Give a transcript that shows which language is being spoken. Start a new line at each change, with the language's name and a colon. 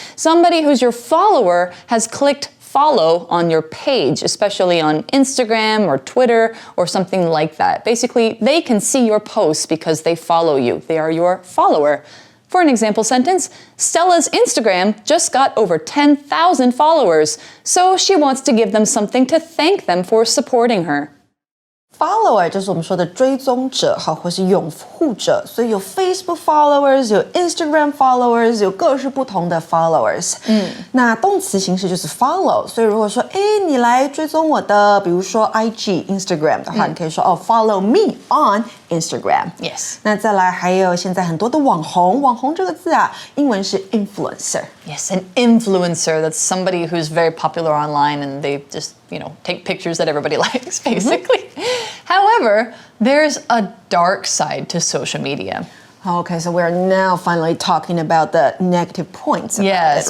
English: Somebody who's your follower has clicked follow on your page, especially on Instagram or Twitter or something like that. Basically, they can see your posts because they follow you. They are your follower. For an example sentence, Stella's Instagram just got over 10,000 followers, so she wants to give them something to thank them for supporting her.
Chinese: Follower 就是我们说的追踪者，好，或是拥护者，所以有 Facebook followers， 有 Instagram followers， 有各式不同的 followers。那动词形式就是 follow， 所以如果说，你来追踪我的，比如说 IG、Instagram 的话，你可以说
English: follow me on Instagram. Yes.
Chinese: 那再来还有现在很多的网红，网红这个字啊，英文是 influencer.
English: Yes, an influencer, that's somebody who's very popular online and they just, take pictures that everybody likes, basically. However, there's a dark side to social media. Okay, so we're now finally talking about the negative points about Yes,